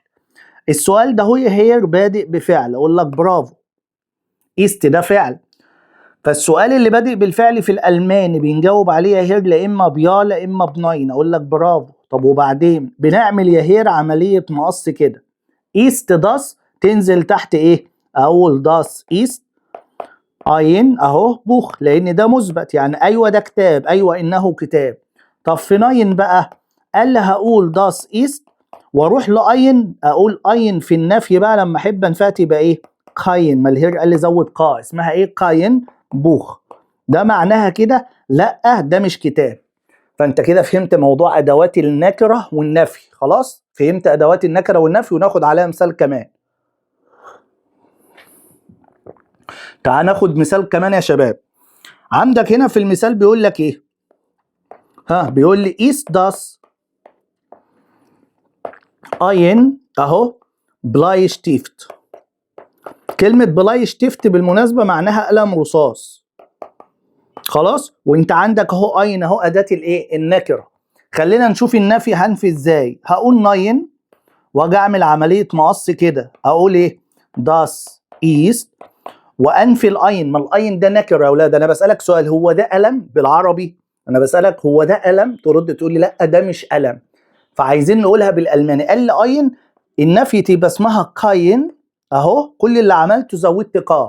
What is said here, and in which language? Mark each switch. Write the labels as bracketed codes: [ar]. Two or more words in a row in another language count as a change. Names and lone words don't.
[ar] السؤال ده هو هير بادئ بفعل، اقول لك برافو، ايست ده فعل. فالسؤال اللي بادئ بالفعل في الالماني بنجاوب عليه يا هير لا اما بيا لا اما بناين، اقول لك برافو. طب وبعدين بنعمل يا هير عمليه مقص كده، [de] ist das [ar] تنزل تحت ايه؟ اقول [de] das ist ein [ar] اهو بوخ، لان ده مثبت يعني ايوه ده كتاب، ايوه انه كتاب. طب في ناين بقى قال لي هقول [de] das ist [ar] واروح لاين، اقول اين في النفي بقى لما احب انفيها تبقى ايه؟ قاين. ما الهير قال لي زود قا، اسمها ايه؟ [de] kein Buch. [ar] ده معناها كده لا ده مش كتاب. فانت كده فهمت موضوع ادوات النكره والنفي. خلاص فهمت ادوات النكره والنفي، وناخد عليها مثال كمان. تعال ناخد مثال كمان يا شباب. عندك هنا في المثال بيقول لك ايه؟ بيقول لي [de] ist das ein [ar] اهو Bleistift. كلمة Bleistift بالمناسبة معناها قلم رصاص. خلاص، وانت عندك اهو ein اهو اداة الايه؟ النكرة. خلينا نشوف النفي هنفي ازاي. هقول ناين واجي اعمل عملية مقص كده، اقول ايه؟ [de] das ist [ar] وانفي الاين. ما الاين ده نكره يا اولاد. انا بسالك سؤال، هو ده قلم بالعربي؟ انا بسالك هو ده قلم، ترد تقول لي لا ده مش قلم. فعايزين نقولها بالالماني. قال لي اين النفي تبقى اسمها قاين اهو، كل اللي عملته زودت قا.